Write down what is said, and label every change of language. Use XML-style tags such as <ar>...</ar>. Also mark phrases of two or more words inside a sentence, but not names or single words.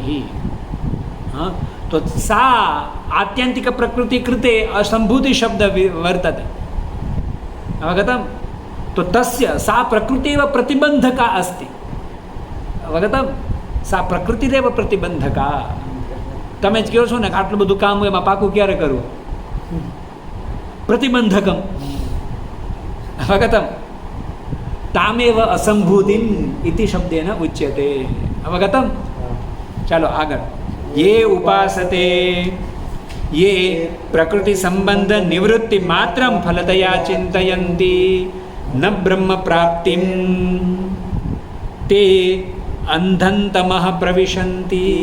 <sa>तो सा आत्यन्तिकप्रकृति कृते असम्भूतिशब्द वर्तते। अवगतं? तो तस्य सा प्रकृतिरेव प्रतिबन्धका अस्ति। अवगतं? सा प्रकृतिरेव प्रतिबन्धका।</sa> <gu>તમે જ કહો છો ને કે આટલું બધું કામ એમાં પાકું ક્યારે કરવું?</gu> <sa>प्रतिबन्धकम्। अवगतं? तामेव असम्भूतिम् इति शब्देन उच्यते। अवगतं?</sa> <gu>ચાલો આગળ।</gu> <sa>ये उपासते ये प्रकृति संबंध निवृत्ति मात्रं फलतया चिन्तयन्ति न ब्रह्म प्राप्तिं ते अंधन्तमः प्रविशन्ति।</sa>